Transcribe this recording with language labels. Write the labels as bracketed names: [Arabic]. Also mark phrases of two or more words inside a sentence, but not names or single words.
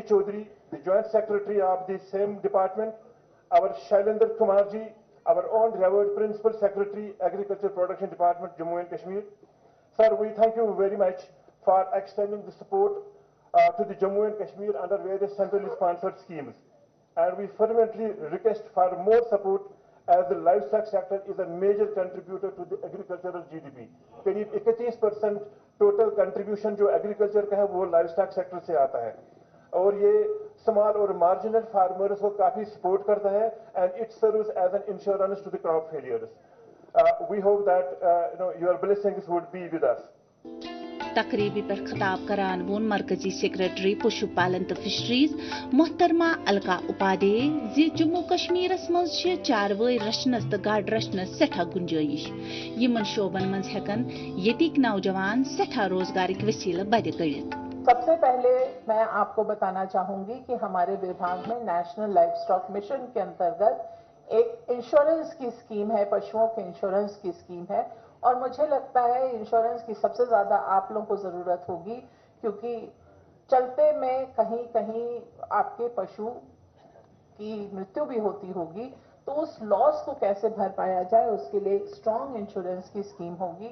[English] Chaudhary, the Joint Secretary of the same department, our Shailendra Kumarji, our own revered Principal Secretary, Agriculture Production Department, Jammu and Kashmir. Sir, we thank you very much for extending the support to the Jammu and Kashmir under various centrally sponsored schemes. And we fervently request for more support as the livestock sector is a major contributor to the agricultural GDP. [Hindi] करीब 31% [English] total contribution [Hindi] जो एग्रीकल्चर का है वो [English] livestock sector [Hindi] से आता है और ये स्मॉल और [English] marginal farmers [Hindi] को काफी सपोर्ट करता है [English] and it serves as an insurance to the crop failures. We hope that your blessings would be with us. [Kashmiri] तकरीबी पर खिताब करान वोन मरकजी सेक्रेटरी पशुपालन तो फिशरीज मोहतरमा अलका उपाध्याय जी जम्मू कश्मीर मज चारवे रचनस तो गाड रचनस सेठा गुंजाइश यमन शोबन मज हेकन यतिक नौजवान सेठा रोजगारिक वसीला बद करित। [Hindi] सबसे पहले मैं आपको बताना चाहूंगी कि हमारे विभाग में नेशनल लाइवस्टॉक मिशन के अंतर्गत एक इंश्योरेंस की स्कीम है, पशुओं के इंश्योरेंस की स्कीम है और मुझे लगता है इंश्योरेंस की सबसे ज्यादा आप लोगों को जरूरत होगी क्योंकि चलते में कहीं कहीं आपके पशु की मृत्यु भी होती होगी, तो उस लॉस को कैसे भर पाया जाए उसके लिए एक [English] strong insurance [Hindi] की स्कीम होगी।